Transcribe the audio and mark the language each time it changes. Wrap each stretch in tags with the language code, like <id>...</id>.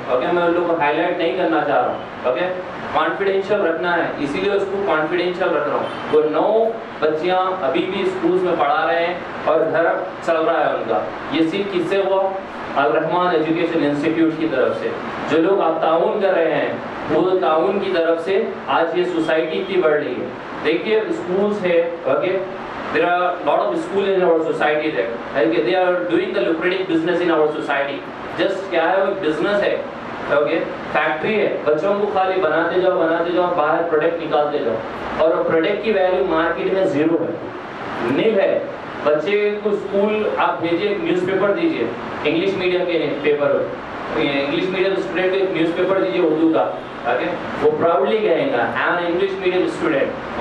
<ur>میں ان لوگوں کو ہائی لائٹ نہیں کرنا چاہ رہا ہوں. کانفیڈینشیل رکھنا ہے, اسی لیے اس کو کانفیڈینشیل رکھ رہا ہوں. وہ 9 بچیاں ابھی بھی اسکولس میں پڑھا رہے ہیں اور گھر چل رہا ہے ان کا. یہ صرف کس سے ہوا؟ الرحمان ایجوکیشن انسٹیٹیوٹ کی طرف سے. جو لوگ آپ تعاون کر رہے ہیں وہ تعاون کی طرف سے آج یہ سوسائٹی اتنی بڑھ رہی ہے. دیکھیے اسکولس ہے,</ur> <en>there are a lot of schools in our society there. They are doing the lucrative business in our society.</en> <ur>Just کیا ہے, وہ بزنس ہے, فیکٹری ہے. بچوں کو خالی بناتے جاؤ باہر پروڈکٹ نکالتے جاؤ, اور پروڈکٹ کی ویلیو مارکیٹ میں 0 ہے, نل ہے. بچے کو اسکول آپ بھیجیے, نیوز پیپر دیجیے, انگلش میڈیم کے پیپر, انگلش میڈیم اسٹوڈنٹ کو ایک نیوز پیپر دیجیے اردو کا, وہ پراؤڈلی کہیں گا</ur> <en>I am an English medium student.</en>